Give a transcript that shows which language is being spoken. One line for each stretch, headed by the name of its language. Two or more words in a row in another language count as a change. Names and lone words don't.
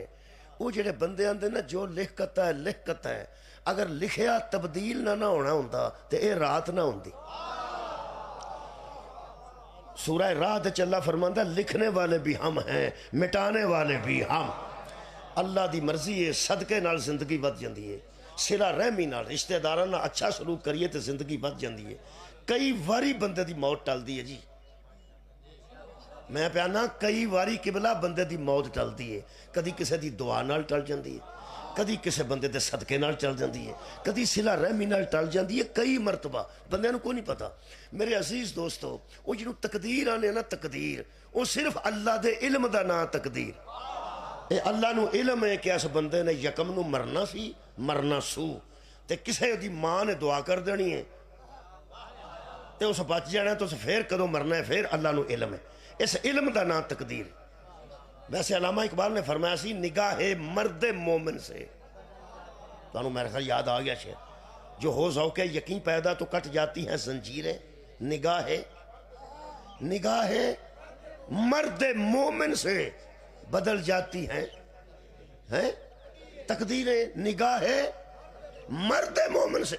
Punjabi: وہ جڑے بندے آندے نا جو لکھ کتا ہے لکھ کتا ہے، اگر لکھیا تبدیل نہ ہونا ہوندہ تو یہ رات نہ ہوندی۔
Urdu: سورہ رات اللہ فرماندہ لکھنے والے بھی ہم ہیں، مٹانے والے بھی ہم۔
Punjabi: اللہ دی مرضی ہے، صدقے نال زندگی ود جاندی ہے، صلہ رحمی نال رشتہ داراں نال اچھا سلوک کریے تو زندگی ود جاندی ہے۔ کئی واری بندے دی موت ٹل دی ہے جی، میں پیانا کئی واری قبلہ بندے دی موت ٹل دی ہے، کدی کسے دی دعا نال ٹل جاندی ہے، کدی کسی بندے دے صدقے نال چل جاندی ہے، کدی صلہ رحمی نال ٹل جاندی ہے، کئی مرتبہ بندے نو کوئی نہیں پتا۔ میرے عزیز دوستو، وہ جنہوں تقدیر آنے نا، تقدیر وہ صرف اللہ دے علم دا نا تقدیر۔ اے اللہ نو علم ہے کہ اس بندے نے یکم نو مرنا سی، مرنا سو، تے کسے دی ماں نے دعا کر دینی ہے تے اس بچ جانا ہے، تو اس پھر کدو مرنا ہے، پھر اللہ نو علم ہے۔ اس علم دا نا تقدیر۔
Urdu: ویسے علامہ اقبال نے فرمایا سی نگاہ مرد مومن سے، تو انہوں میرے خیال یاد آ گیا شعر، جو ہو ذوق یقین پیدا تو کٹ جاتی ہیں زنجیریں، نگاہ مرد مومن سے بدل جاتی ہیں تقدیریں، نگاہ مرد مومن سے۔